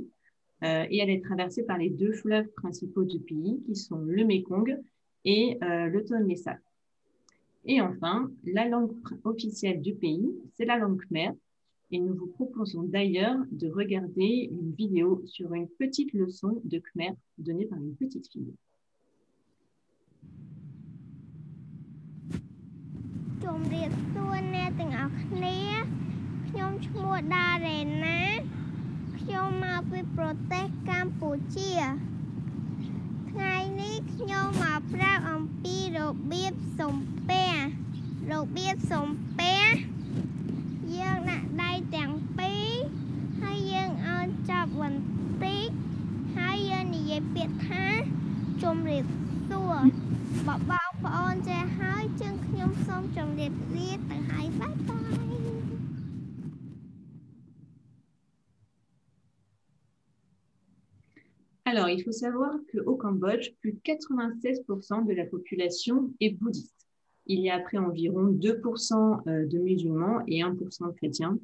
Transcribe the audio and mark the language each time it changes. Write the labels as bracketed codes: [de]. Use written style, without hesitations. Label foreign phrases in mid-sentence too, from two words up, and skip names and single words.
[fr] Et elle est traversée par les 2 fleuves principaux du pays, qui sont le Mékong et le Tonlé Sap. Et enfin, la langue officielle du pays, c'est la langue khmer. Et nous vous proposons d'ailleurs de regarder une vidéo sur une petite leçon de khmer donnée par une petite fille. [km] ជំរាបសួរអ្នកទាំងអស់គ្នាខ្ញុំឈ្មោះដារ៉េណាខ្ញុំមកពីប្រទេសកម្ពុជាថ្ងៃនេះខ្ញុំមកប្រាប់អំពីរបៀបសំពះ យើងដាក់ដៃទាំងពីរហើយយើងអោនចាប់បន្តិចហើយយើងនិយាយពាក្យថាជំរាបសួរបើបងប្អូនចេះហើយជាងខ្ញុំសូមជម្រាបលាទៅហើយ [en] bye bye [fr] Alors, il faut savoir qu'au Cambodge, plus de 96% de la population est bouddhiste. Il y a après environ 2% de musulmans et 1% de chrétiens.